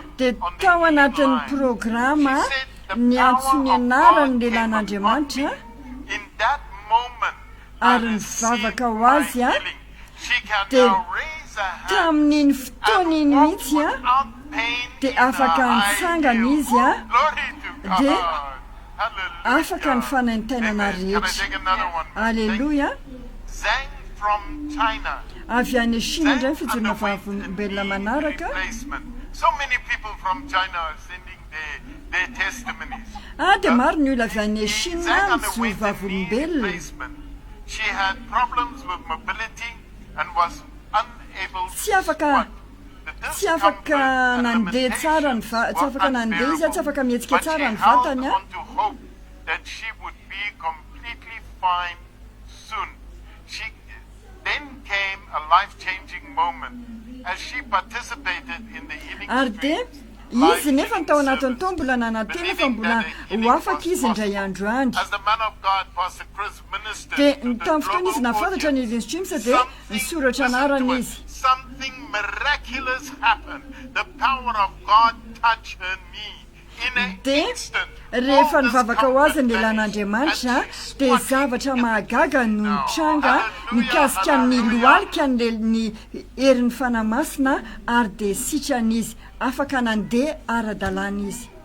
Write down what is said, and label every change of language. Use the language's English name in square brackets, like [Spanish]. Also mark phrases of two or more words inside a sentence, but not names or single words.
[Malagasy] Dia [English] on the [Malagasy] tao anatin'ny [English] line. [Malagasy] programa [English] She said the [Malagasy] ny [English] power [Malagasy] antso ny [English] of [Malagasy] anarany [English] God [Malagasy] lehilahy [English] came [Malagasy] n'Andriamanitra [English] upon me. In that moment, [Malagasy] Ary [English] I [Malagasy] ny [English] received [Malagasy] vavaka ho [English] my [Malagasy] azy a, [English] healing. She can [Malagasy] dia [English] now raise her hand [Malagasy] tamin'iny fotoana iny [English] and walk [Malagasy] mihitsy a [English] without pain [Malagasy] dia [English] in her [Malagasy] afaka [English] high [Malagasy] nitsangana [English] heels. [Malagasy] izy a, [English] Glory to God. [Malagasy] dia [English] Hallelujah. [Malagasy] afaka ny fanaintainana [English] Amen. Can I [Malagasy] rehetra. [English] take another one? [Malagasy] Aleluia. [English] Zhang from China. [Malagasy] Avy any Chine indray ny fijorona vavolombelona manaraka. [English] Replacement. So many people from China are sending their testimonies. [Malagasy] Dia maro ny olona avy any Chine [English] Zhang [Malagasy] mijory [English] underwent a knee [Malagasy] vavolombelona. [English] replacement. She had problems with mobility and was unable [Malagasy] Tsy [English] to [Malagasy] afaka [English] squat. The [Malagasy] tsy afaka [English] discomfort and [Malagasy] nandeha tsara ny [English] limitations [Malagasy] tsy afaka [English] were [Malagasy] nandeha izy a, tsy afaka mihetsika [English] unbearable. [Malagasy] tsara ny [English] But she held [Malagasy] vatany a. [English] on to hope that she would be completely fine soon. Then came a life-changing moment as she participated in the healing [Malagasy] Ary dia [English] Streams [Malagasy] izy nefa ny tao anatin'ny tao mbola nanantena fa mbola ho afaka izy indray andro andro. [English] As the man of God, Pastor Chris, ministered [Malagasy] Dia [English] to the [Malagasy] tamin'ny fotoana izy [English] global [Malagasy] nafantatra ny [English] audience, [Malagasy] Healing Streams dia nisoratra anarany izy. [English] something miraculous happened. The power of God touched her knee in an [Malagasy] Dia [English] instant. [Malagasy] rehefa [English] All [Malagasy] nivavaka ho azy ny [English] discomfort [Malagasy] lehilahy n'Andriamanitra [English] and she [Malagasy] dia [English] squatted [Malagasy] zavatra mahagaga no [English] Now, [Malagasy] nitranga [English] hallelujah, [Malagasy] nikasika ny [English] hallelujah. [Malagasy] lohalika ny herin'ny fanamasina ary dia sitran'izy afaka nandeha ara-dalàna izy.